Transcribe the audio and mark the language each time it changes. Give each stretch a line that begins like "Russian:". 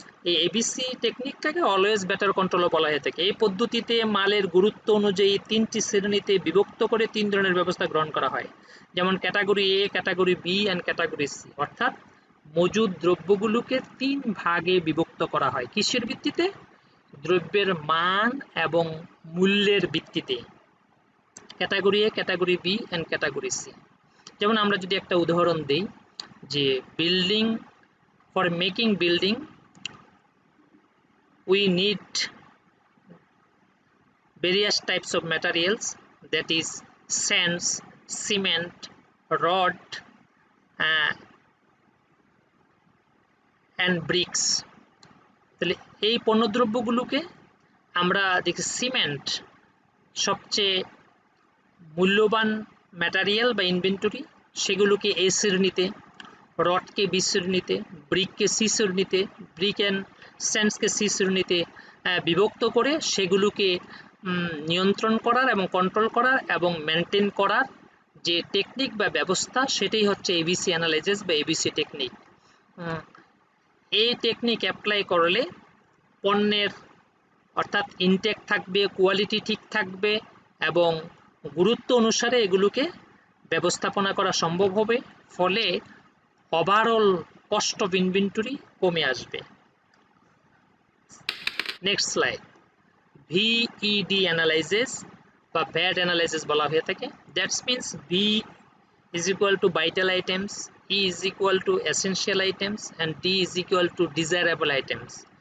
Bangla: এই ABC টেকনিকটাকে always better কন্ট্রোলও বলা হয়ে থাকে। এই পদ্ধতিতে মালের গুরুত্ব অনুযায়ী 3টি শ্রেণীতে বিভক্ত করে 3 ধরনের ব্যবস্থা গ্রহণ করা হয়, যেমন category A, category B and category C. অর্থাৎ মজুদ দ্রব্যগুলোকে 3 ভাগে বিভক্ত করা হয়। কিসের ভিত্তিতে? দ্রব্যের মান এবং মূল্যের ভিত্তিতে। Category A, category B and category C. যেমন আমরা যদি একটা উদাহরণ দিই, যে building,
English: For making building we need various types of materials, that is sands, cement, rod and bricks.
Bangla: তাহলে এই পণ্যদ্রব্যগুলোকে আমরা দেখি সিমেন্ট সবচেয়ে মূল্যবান ম্যাটেরিয়াল বা ইনভেন্টরি, সেগুলোকে এ শ্রেণীতে, রডকে বি শ্রেণীতে, ব্রিককে সি শ্রেণীতে, ব্রিক অ্যান্ড স্যান্ডসকে সি শ্রেণীতে বিভক্ত করে সেগুলোকে নিয়ন্ত্রণ করার এবং কন্ট্রোল করার এবং মেনটেন করার যে টেকনিক বা ব্যবস্থা, সেটাই হচ্ছে এবিসি অ্যানালাইসিস বা এবিসি টেকনিক। এই টেকনিক অ্যাপ্লাই করলে পণ্যের অর্থাৎ ইনটেক থাকবে, কোয়ালিটি ঠিক থাকবে এবং গুরুত্ব অনুসারে এগুলোকে ব্যবস্থাপনা করা সম্ভব হবে, ফলে ওভারঅল কস্ট অফ ইনভেন্টরি কমে আসবে। নেক্সট স্লাইড, ভিইডি অ্যানালাইসিস বা ভ্যাট অ্যানালাইসিস বলা হয়ে থাকে।
English: That's means V is equal to vital items, E is equal to essential items and D is equal to desirable items.